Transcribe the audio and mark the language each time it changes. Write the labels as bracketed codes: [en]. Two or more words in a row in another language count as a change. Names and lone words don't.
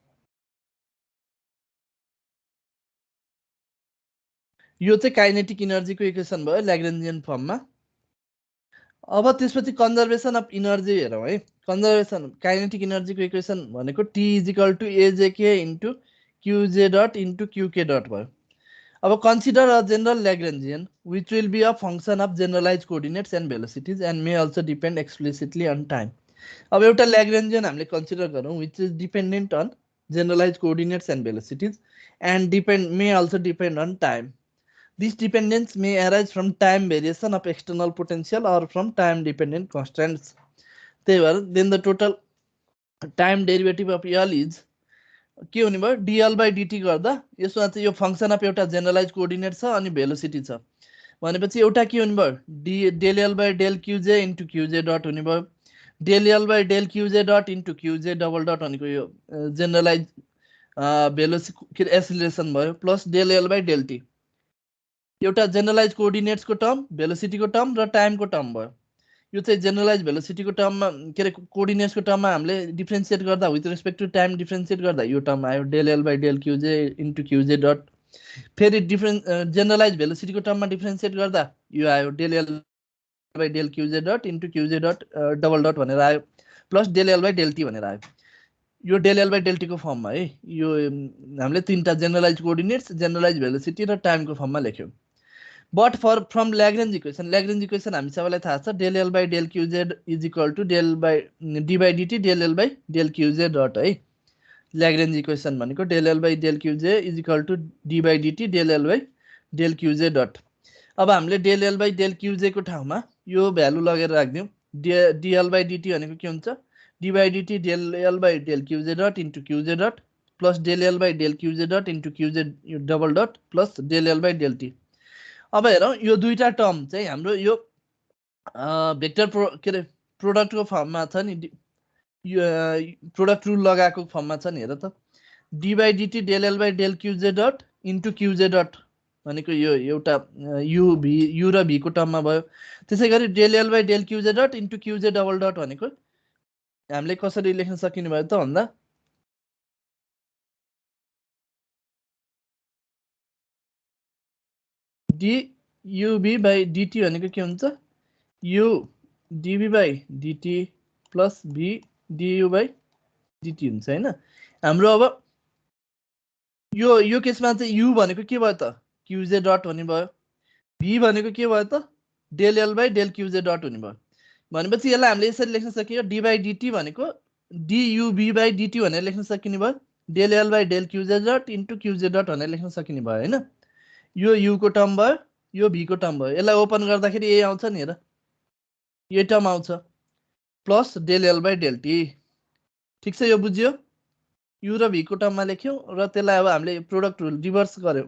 [ne] यो चाहिँ [en] kinetic energy-को equation [ne] भयो [en] Lagrangian form-मा. [ne] अब त्यसपछि [en] conservation of energy [ne] हेरौँ है. [en] conservation kinetic energy-को equation भनेको t is equal to ajk into qj dot into qk dot भयो. अब consider a general Lagrangian which will be a function of generalize coordinates and velocities and may also depend explicitly on time. [ne] अब एउटा ल्याग्रेन्जियन हामीले कन्सिडर गरौँ [en] which is dependent on generalize coordinates and velocities and may also depend on time. This dependence may arise from time variation of external potential or from time dependent constants. Then the total time derivative of L is [ne] के हुने भयो? [en] dl by dt [ne] गर्दा यसमा चाहिँ यो [en] function of [ne] एउटा [en] generalize coordinate [ne] छ अनि भेलोसिटी छ भनेपछि एउटा के हुने भयो? [en] del L by del qj into qj dot [ne] हुने भयो. [en] del L by del qj dot into qj double dot [ne] भनेको यो [en] generalize velocity acceleration भयो plus del L by del t. [ne] एउटा [en] generalize coordinates-को term, velocity-को term [ne] र [en] time-को term [ne] भयो. यो चाहिँ [en] generalize velocity-को term-मा [ne] के अरे [en] coordinates-को term-मा [ne] हामीले डिफ्रेन्सिएट गर्दा [en] with respect to time differentiate [ne] गर्दा यो टर्म आयो [en] del L by del qj into qj dot. [ne] फेरि [en] generalize velocity-को term-मा differentiate [ne] गर्दा यो आयो [en] del L by del qj dot into qj dot double dot [ne] भनेर आयो [en] plus del L by del t [ne] भनेर आयो. यो [en] del L by del t [ne] को फर्ममा है. यो हामीले तीनटा [en] generalize coordinates, generalize velocity [ne] र [en] time-को form-मा [ne] लेख्यौँ. [en] But from Lagrange equation [ne] हामी सबैलाई थाहा छ [en] del L by del qz is equal to d by dt del L by del qz dot है. Lagrange equation भनेको del L by del qz is equal to d by dt del L by del qz dot. [ne] अब हामीले [en] del L by del qz [ne] को ठाउँमा यो भ्यालु लगेर राख्दियौँ. [en] dl by dt [ne] भनेको के हुन्छ? [en] d by dt del L by del qz dot into qz dot plus del L by del qz dot into qz double dot plus del L by del t. [ne] अब हेरौँ यो दुईटा टर्म चाहिँ हाम्रो यो भेक्टर के अरे [en] product-को form-मा [ne] छ नि, यो [en] product rule [ne] लगाएको फर्ममा छ नि. हेर त [en] d by dt del L by del qz dot into qz dot [ne] भनेको यो एउटा u र v को टर्ममा भयो. त्यसै गरी [en] del L by del qz dot into qz double dot [ne] भनेको हामीले कसरी लेख्न सकिने भयो त भन्दा [en] dub by dt [ne] भनेको के हुन्छ? [en] u dv by dt plus v du by dt [ne] हुन्छ हैन. हाम्रो अब यो केसमा चाहिँ u भनेको के भयो त? [en] qj dot [ne] हुने भयो. v भनेको के भयो त? [en] del L by del qj dot [ne] हुने भयो. भनेपछि यसलाई हामीले यसरी लेख्न सकियो [en] d by dt [ne] भनेको [en] dub by dt [ne] भनेर लेख्न सकिने भयो. [en] del L by del qz dot into qj dot [ne] भनेर लेख्न सकिने भयो हैन. यो u को टर्म भयो, यो v को टर्म भयो. यसलाई ओपन गर्दाखेरि ए आउँछ नि. हेर यो टर्म आउँछ [en] plus del L by del t. [ne] ठिक छ, यो बुझ्यो। यु र भी को टर्ममा लेख्यौँ र त्यसलाई अब हामीले [en] product rule reverse [ne] गर्यौँ।